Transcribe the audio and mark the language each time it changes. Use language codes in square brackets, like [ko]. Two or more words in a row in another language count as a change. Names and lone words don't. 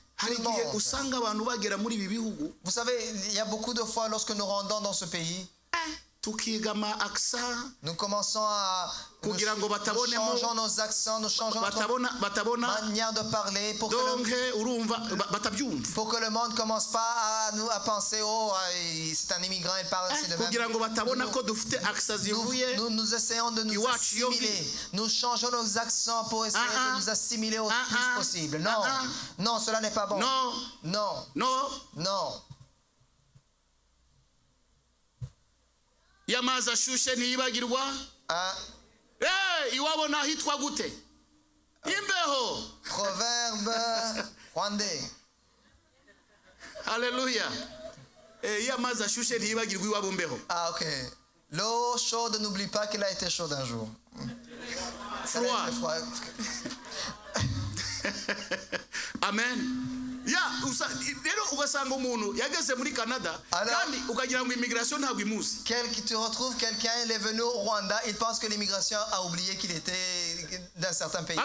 [fr] Vous savez, il y a beaucoup de fois lorsque nous rendons dans ce pays, nous commençons à nous changeons nos accents, nous changeons notre manière de parler pour que le monde ne commence pas à penser oh c'est un immigrant, il parle ainsi de même. Nous essayons de nous assimiler. Nous changeons nos accents pour essayer de nous assimiler au plus possible. Non, non, cela n'est pas bon. Non. [rw] Yamaza shushe ntiyibagirwa iwabo nahitwa gute imbeho. [fr] Proverbe rwandais. Alléluia. [rw] Yamaza shushe ntiyibagirwa iwabo mbeho. [fr] Ah ok. L'eau chaude n'oublie pas qu'il a été chaude un jour. Froid. Amen. Tu retrouves quelqu'un, il est venu au Rwanda, il pense que l'immigration a oublié qu'il était d'un certain pays.